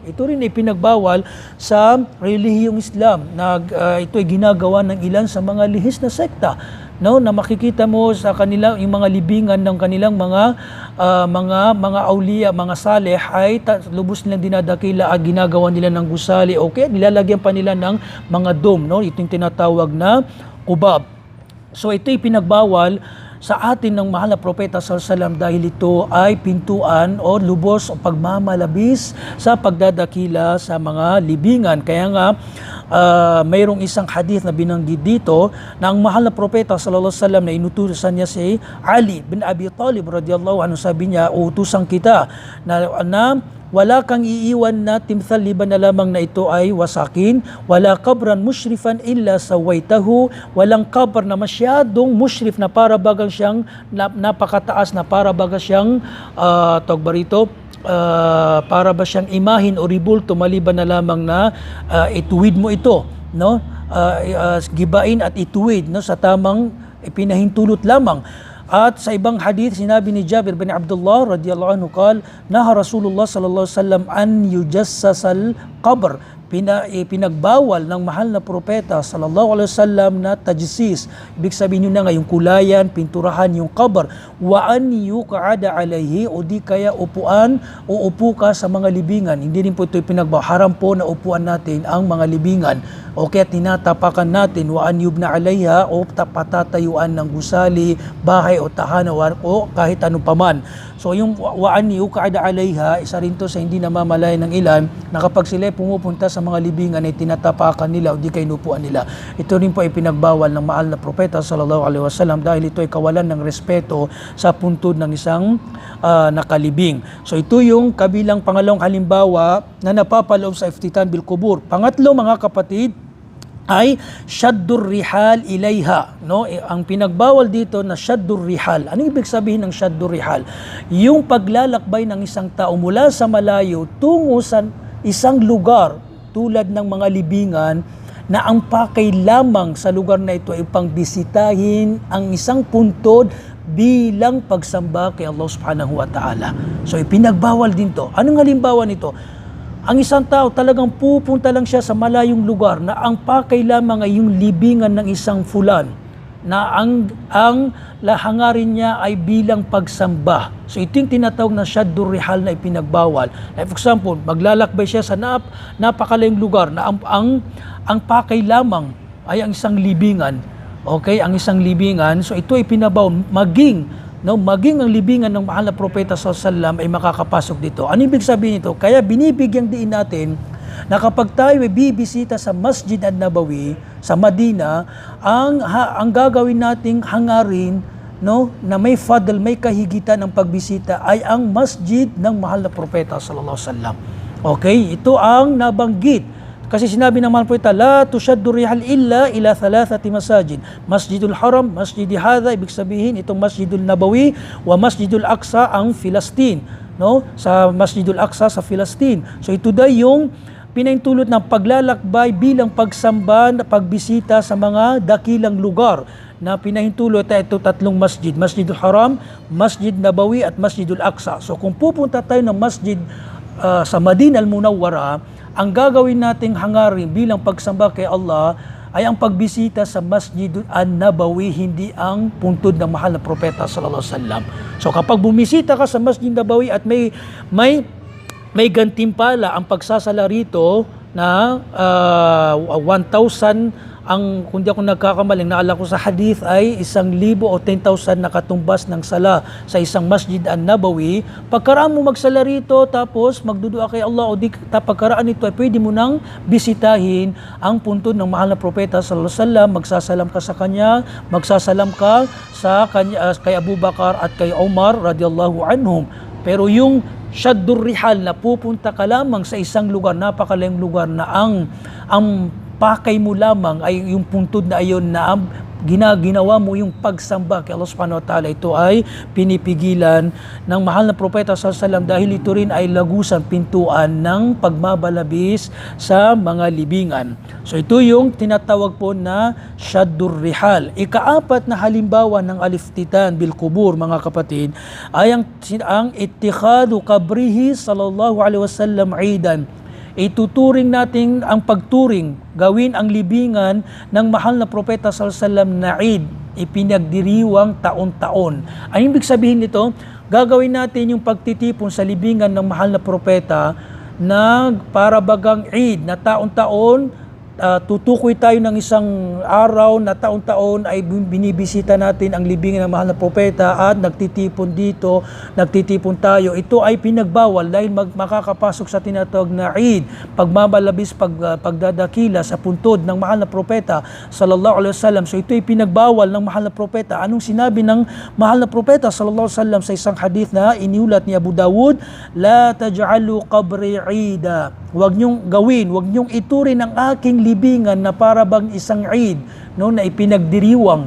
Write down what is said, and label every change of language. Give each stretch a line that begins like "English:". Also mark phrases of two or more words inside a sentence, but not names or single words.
Filipino: Ito rin ay pinagbawal sa relihiyong Islam na ito ay ginagawa ng ilan sa mga lihis na sekta, no, na makikita mo sa kanila yung mga libingan ng kanilang mga auliya, mga saleh ay lubos nilang dinadakila at ginagawa nila ng gusali, okay, nilalagyan pa nila ng mga dome, no, ito yung tinatawag na kubab. So ito ay pinagbawal sa atin ng mahal na propeta
Arabic: صلى الله عليه وسلم
Filipino: dahil ito ay pintuan o lubos o pagmamalabis sa pagdadakila sa mga libingan. Kaya nga mayroong isang hadith na binanggit dito na ang mahal na propeta
Arabic: صلى الله عليه وسلم
Filipino: na inutusan niya si Ali bin Abi Talib
Arabic: رضي الله عنه,
Filipino: sabi niya, utusan kita na wala kang iiwan na timthal liban na lamang na ito ay wasakin,
Arabic: ولا قبرا مشرفا إلا سويته,
Filipino: walang kabar na masyadong mushrif na para bagang siyang napakataas na para baga siyang para ba siyang imahin o ribulto maliban na lamang na ituwid mo ito, no? Gibain at ituwid, no, sa tamang ipinahintulot lamang. At sa ibang hadith, sinabi ni Jabir bin Abdullah
Arabic: رضي الله عنه قال نهى رسول الله صلى الله عليه وسلم أن يجصص القبر,
Filipino: pinagbawal ng mahal na propeta
Arabic: صلى الله عليه وسلم
Filipino: na tajsis. Ibig sabihin yun na nga, yung kulayan, pinturahan yung qabr,
Arabic: وأن يقعد عليه
Filipino: o di kaya upuan o upo ka sa mga libingan. Hindi rin po ito pinagbawal. Haram po na upuan natin ang mga libingan o kaya tinatapakan natin,
Arabic: وأن يبنى عليها
Filipino: o patatayuan ng gusali, bahay o tahanan o kahit ano paman. So yung
Arabic: وأن يقعد عليها,
Filipino: isa rin to sa hindi namamalay ng ilan na kapag sila pumupunta sa mga libingan ay tinatapakan nila o di kay inupuan nila. Ito rin po ay pinagbawal ng mahal na propeta
Arabic: صلى الله عليه وسلم
Filipino: dahil ito ay kawalan ng respeto sa puntod ng isang nakalibing. So ito yung kabilang pangalawang halimbawa na napapaloob sa
Arabic: افتتان بالقبور.
Filipino: Pangatlo, mga kapatid, ay
Arabic: شد الرحال
Filipino: ilayha, no? Ang pinagbawal dito na
Arabic: شد الرحال.
Filipino: Ano ibig sabihin ng
Arabic: شد الرحال?
Filipino: Yung paglalakbay ng isang tao mula sa malayo tungo sa isang lugar tulad ng mga libingan na ang pakay lamang sa lugar na ito ay pangbisitahin ang isang puntod bilang pagsamba kay
Arabic: الله سبحانه وتعالى.
Filipino: So ipinagbawal din to. Anong halimbawa nito? Ang isang tao talagang pupunta lang siya sa malayong lugar na ang pakay lamang ay yung libingan ng isang fulan na ang hangarin niya ay bilang pagsamba. So ito yung tinatawag na
Arabic: شد الرحال
Filipino: na ipinagbawal.
English: Like for example,
Filipino: maglalakbay siya sa napakalayong lugar na ang pakay lamang ay ang isang libingan. Okay, ang isang libingan. So ito ay pinabawal maging ang libingan ng mahal na propeta
Arabic: صلى الله عليه وسلم
Filipino: ay makakapasok dito. Ano ibig sabihin nito? Kaya binibigyang diin natin na kapag tayo ay bibisita sa Masjid an-Nabawi sa Madina, ang gagawin nating hangarin, no, na may fadl, may kahigitan ng pagbisita ay ang masjid ng mahal na propeta
Arabic: صلى الله عليه وسلم.
Filipino: Okay, ito ang nabanggit Kasi sinabi ng mahal propeta,
Arabic: لا تشد الرحال إلا إلى ثلاثة مساجد. المسجد الحرام، مسجدي هذا,
Filipino: ibig sabihin itong Masjidul Nabawi, wa Masjidul Aqsa ang Filastin, no? Sa Masjidul Aqsa sa Filastin. So ito daw yung pinahintulot ng paglalakbay bilang pagsamba, pagbisita sa mga dakilang lugar na pinahintulot ito tatlong masjid, Masjidul Haram, Masjid Nabawi at Masjidul Aqsa. So kung pupunta tayo ng masjid sa Madinah al-Munawwara, ang gagawin nating hangarin bilang pagsamba kay Allah ay ang pagbisita sa Masjid an-Nabawi, hindi ang puntod ng mahal na propeta
Arabic: صلى الله عليه وسلم.
Filipino: So kapag bumisita ka sa Masjid Nabawi at may gantimpala ang pagsasala rito na 1,000 ang, kung di ako nagkakamaling, naala ko sa hadith ay 1,000 o 10,000 na katumbas ng sala sa isang Masjid an-Nabawi. Pagkaraan mo magsala rito, tapos magdudua kay Allah, o di pagkaraan nito ay pwede mo nang bisitahin ang puntod ng mahal na propeta
Arabic: صلى الله عليه وسلم.
Filipino: Magsasalam ka sa kanya, magsasalam ka sa kanya, kay Abu Bakar at kay Umar
Arabic: رضي الله عنهم.
Filipino: Pero yung
Arabic: شد الرحال
Filipino: na pupunta ka lamang sa isang lugar, napakalayong lugar na ang pakay mo lamang ay yung puntod na ayon na ginagawa mo yung pagsamba kay
Arabic: الله سبحانه وتعالى,
Filipino: ito ay pinipigilan ng mahal na propeta
Arabic: صلى الله عليه وسلم
Filipino: dahil ito rin ay lagusan, pintuan ng pagmabalabis sa mga libingan. So ito yung tinatawag po na
Arabic: شد الرحال.
Filipino: Ikaapat na halimbawa ng
Arabic: الافتتان بالقبور,
Filipino: mga kapatid, ay ang
Arabic: اتخاذ قبره صلى الله عليه وسلم عيدا.
Filipino: Ituturing natin ang pagturing, gawin ang libingan ng mahal na propeta
Arabic: صلى الله عليه وسلم
Filipino: na Eid, ipinagdiriwang taon-taon. Ang ibig sabihin nito, gagawin natin yung pagtitipon sa libingan ng mahal na propeta na para bagang Eid na taon-taon. Tutukoy tayo ng isang araw na taon-taon ay binibisita natin ang libingan ng mahal na propeta at nagtitipon dito, nagtitipon tayo. Ito ay pinagbawal dahil makakapasok sa tinatawag na Eid, pagmamalabis, pagdadakila sa puntod ng mahal na propeta
Arabic: صلى الله عليه وسلم.
Filipino: So ito ay pinagbawal ng mahal na propeta. Anong sinabi ng mahal na propeta
Arabic: صلى الله عليه وسلم
Filipino: sa isang hadith na iniulat ni Abu Dawud?
Arabic: لا تجعلوا قبري عيدا.
Filipino: Huwag niyong gawin, huwag niyong iturin ang aking libingan na para bang isang Eid, no, na ipinagdiriwang.